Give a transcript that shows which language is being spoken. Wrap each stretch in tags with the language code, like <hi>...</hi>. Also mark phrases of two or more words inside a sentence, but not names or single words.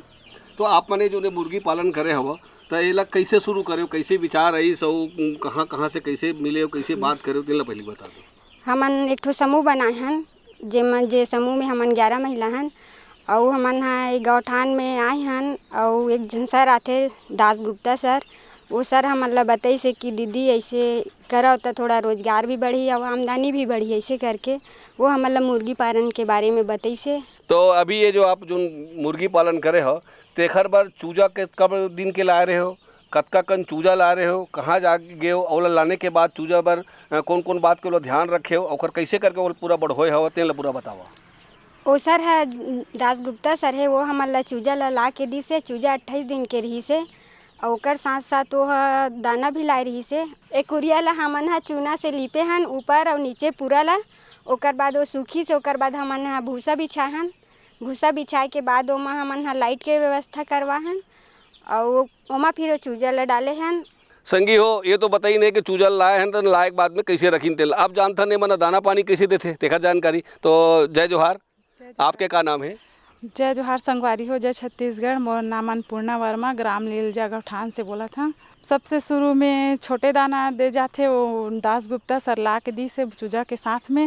<hne>तो आप मने जो ने मुर्गी पालन करे हव तो ये कैसे शुरू करे, कैसे विचार आई सो, कहाँ से कैसे मिले, कैसे बात करे, तेला पहले बता दो। हमन एक ठो समूह बनाए हन जे समूह में हमन 11 महिला हन और हमन हा गौठान में आए हन और एक जन सर आते दास गुप्ता सर, वो सर हमन ला बताई से कि दीदी ऐसे करो तो थोड़ा रोजगार भी बढ़ी और आमदनी भी बढ़ी, ऐसे करके वो हमन ला मुर्गी पालन के बारे में बताई से। तो अभी ये जो आप जो मुर्गी पालन करे हो तेखर बार चूजा के कब दिन के ला रहे हो, कतका कन चूजा ला रहे हो, कहाँ जा गए हो और लाने के बाद चूजा बार कौन कौन बात के ध्यान रखे हो और कैसे करके वो पूरा बढ़ोए हो तेल पूरा बताओ। वो सर है दास गुप्ता सर है, वो हमन ला चूजा ला के दी से। चूजा 28 दिन के रही से और ओकर साथ साथ वो दाना भी लाई रही से। एक उरिया ला हमन हा चूना से लिपे हन ऊपर और नीचे पूरा ला, ओकर बाद वो सूखी से ओकर बाद हमन हा भूसा बिछाए हन। भूसा बिछाए के बाद ओमा हमन हा लाइट के व्यवस्था करवा हन और ओमा फिर चूजा ला डाले हन। संगी हो, ये तो बताई नहीं कि चूजा लाए हैं तो लाए के बाद में कैसे रखीन तेल आप जानता नहीं मना दाना पानी कैसे देते तेखर जानकारी। तो जय जोहार। आपके का नाम है? जय जोहार संगवारी हो। जय छत्तीसगढ़। मोर नाम अन्नपूर्णा वर्मा, ग्राम लीलजा गौठान से बोला था। सबसे शुरू में छोटे दाना दे जाते, वो दास गुप्ता सर ला के दी से चूजा के साथ में।</hne>